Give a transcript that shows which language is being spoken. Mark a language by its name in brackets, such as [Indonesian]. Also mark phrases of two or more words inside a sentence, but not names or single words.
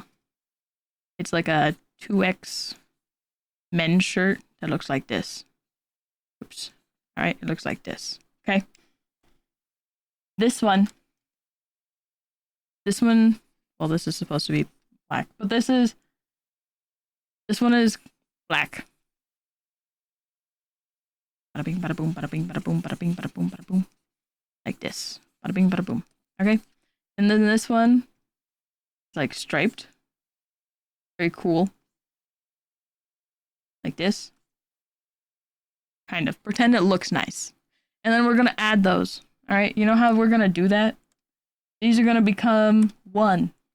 [English] It's like a 2X men's shirt that looks like this. Oops. All right. It looks like this. Okay. This one, well, this is supposed to be black, but this one is black. Bada bing, bada boom, bada bing, bada boom, bada bing, bada boom, bada boom. Like this. Bada bing, bada boom. Okay. And then this one is like striped. Very cool. Like this. Kind of. Pretend it looks nice. And then we're going to add those. All right. You know how we're going to do that? These are going to become one.